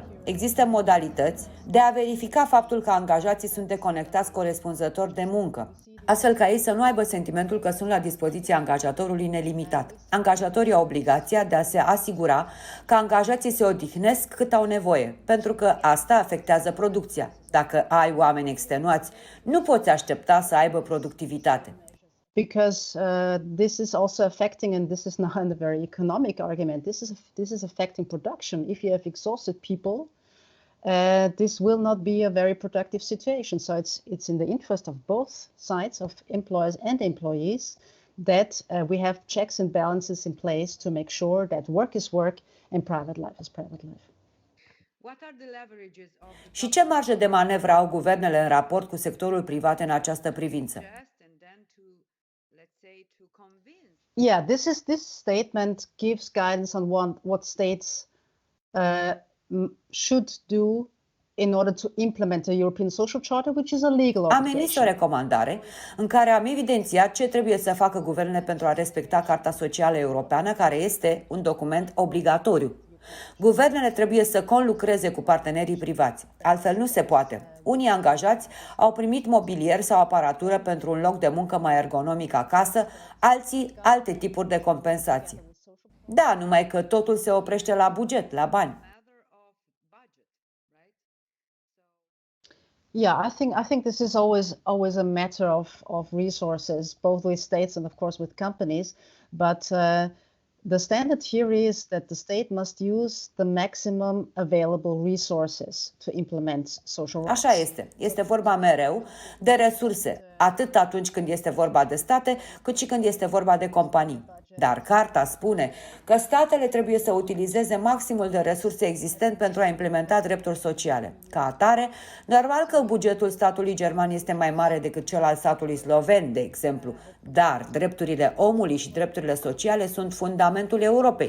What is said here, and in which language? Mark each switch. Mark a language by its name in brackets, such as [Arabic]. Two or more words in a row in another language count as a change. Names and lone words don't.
[Romanian] Există modalități de a verifica faptul că angajații sunt deconectați corespunzător de muncă, astfel ca ei să nu aibă sentimentul că sunt la dispoziția angajatorului nelimitat. Angajatorii au obligația de a se asigura că angajații se odihnesc cât au nevoie, pentru că asta afectează producția. Dacă ai oameni extenuați, nu poți aștepta să aibă productivitate. [English] Because this is also affecting, and this is not a very economic argument, this is affecting production. If you have exhausted people, this will not be a very productive situation. So it's in the interest of both sides, of employers and employees, that we have checks and balances in place to make sure that work is work and private life is private life. [Romanian] Și ce marjă de manevră au guvernele în raport cu sectorul privat în această privință? [English] Yeah, this statement gives guidance on what states should do in order to implement the European Social Charter, which is a legal obligation. [Romanian] Am emis o recomandare în care am evidențiat ce trebuie să facă guvernele pentru a respecta Carta Socială Europeană, care este un document obligatoriu. Guvernele trebuie să conlucreze cu partenerii privați, altfel nu se poate. Unii angajați au primit mobilier sau aparatură pentru un loc de muncă mai ergonomic acasă, alții alte tipuri de compensații. Da, numai că totul se oprește la buget, la bani. [English] Yeah, I think this is always a matter of resources, both with states and of course with companies, but the standard here is that the state must use the maximum available resources to implement social rights. [Romanian] Așa este. Este vorba mereu de resurse, atât atunci când este vorba de state, cât și când este vorba de companii. Dar Carta spune că statele trebuie să utilizeze maximul de resurse existent pentru a implementa drepturi sociale. Ca atare, normal că bugetul statului german este mai mare decât cel al statului sloven, de exemplu, dar drepturile omului și drepturile sociale sunt fundamentul Europei.